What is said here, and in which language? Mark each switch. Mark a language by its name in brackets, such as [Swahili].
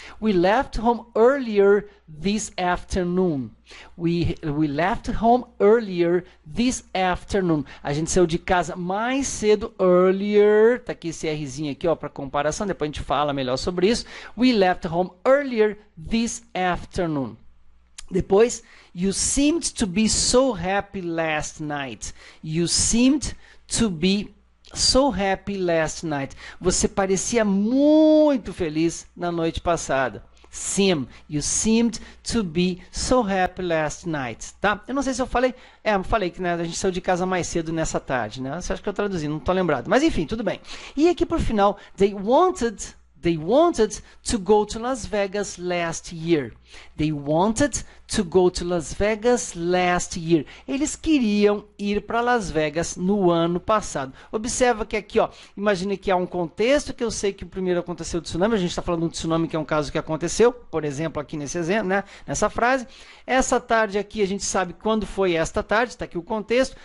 [English] We left home earlier this afternoon. We left home earlier this afternoon. [Portuguese] A gente saiu de casa mais cedo, earlier. Tá aqui esse Rzinho aqui, ó, para comparação. Depois a gente fala melhor sobre isso. [English] We left home earlier this afternoon. [Portuguese] Depois, [English] you seemed to be so happy last night. You seemed to be so happy last night. [Portuguese] Você parecia muito feliz na noite passada. [English] You seemed to be so happy last night, [Portuguese] tá? Eu não sei se eu falei, eu falei que, né, a gente saiu de casa mais cedo nessa tarde, né? Você acha que eu traduzi, não tô lembrado. Mas enfim, tudo bem. E aqui por final, [English] they wanted to go to Las Vegas last year. They wanted to go to Las Vegas last year. [Portuguese] Eles queriam ir para Las Vegas no ano passado. Observa que aqui, ó, imagine que há um contexto, que eu sei que o primeiro aconteceu o tsunami, a gente está falando de um tsunami que é um caso que aconteceu, por exemplo, aqui nesse exemplo, né, nessa frase. Essa tarde aqui a gente sabe quando foi esta tarde, está aqui o contexto.